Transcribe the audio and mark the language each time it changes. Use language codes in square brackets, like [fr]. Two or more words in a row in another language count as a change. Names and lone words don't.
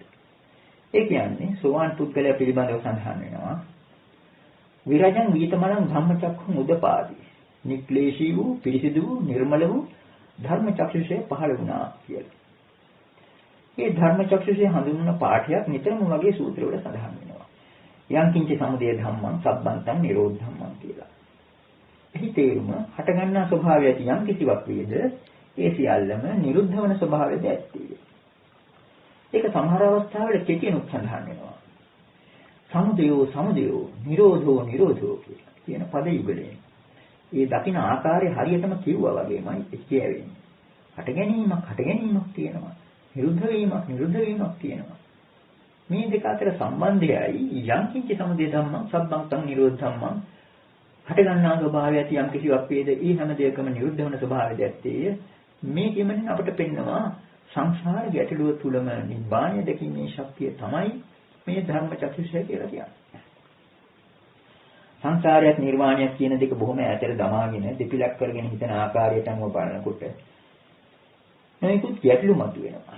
[si] ඒ කියන්නේ සෝවාන් පුද්ගලයා පිළිබඳව සඳහන් වෙනවා. [pi] විරජං වීතමලං ධම්මචක්ඛුං උදපාදී. [si] නික්ලේශී වූ, පිරිසිදු වූ, නිර්මල වූ ධර්ම චක්ෂුෂය පහළ වුණා කියලා. මේ ධර්මචක්ෂුෂේ හඳුන්වන පාඨයක් නිතරම වගේ සූත්‍රවල සඳහන් වෙනවා. [pi] යං කිංච සමුදය ධම්මං සබ්බන්තං නිරෝධ ධම්මං කියලා. [si] එහි තේරුම හටගන්නා ස්වභාවය ඇති යම් කිසිවක් වේද ඒ සියල්ලම නිරුද්ධ වන ස්වභාවයද ඇත්තේ. ඒක සමහර අවස්ථාවල කෙටිනුත් සඳහන් වෙනවා. [pi] සමුදයෝ සමුදයෝ නිරෝධෝ නිරෝධෝ කියන පද යුගලයෙන්. [si] ඒ දකින ආකාරය හරියටම කිව්වා වගේමයි කියවෙන්නේ. හට ගැනීමක් තියෙනවා. නිරුද්ධ වීමක් තියෙනවා. මේ දෙක අතර සම්බන්ධයයි යම් [pi] කිංච සමුදය ධම්මං සබ්බන්තං නිරෝධ ධම්මං [si] හට ගන්නා ස්වභාවය ඇති යම් කිසිවක් වේද ඒ හැම දෙයකම නිරුද්ධ වන ස්වභාවයද ඇත්තේ. මේ කියමනින් අපට පෙන්නවා සංසාර ගැටලුව තුලම නිබ්බාණය දැකීමේ ශක්තිය තමයි මේ ධර්මචක්ෂුෂය කියලා කියන්නේ. සංසාරයක් නිර්වාණයක් කියන දෙක බොහොම ඈතට දමාගෙන දෙපිලක් කරගෙන හිතන ආකාරයට අනුව බලනකොට මේකුත් ගැටලු මතුවෙනවා.